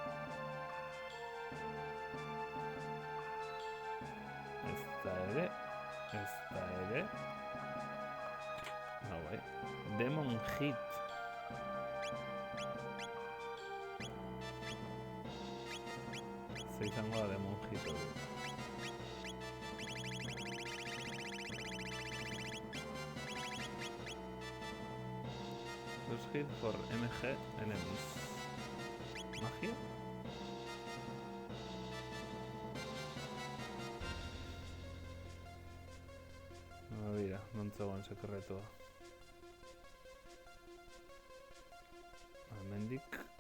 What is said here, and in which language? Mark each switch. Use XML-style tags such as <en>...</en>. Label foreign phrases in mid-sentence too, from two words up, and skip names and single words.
<eu>Ezta ere. Ah, bai. Demon Hit. Ze izango da Demon Hit hori.</eu> <en>First hit for MG enemies.</en> <eu>Magia? Mira, non zegoen sekretua. Hemendik.</eu>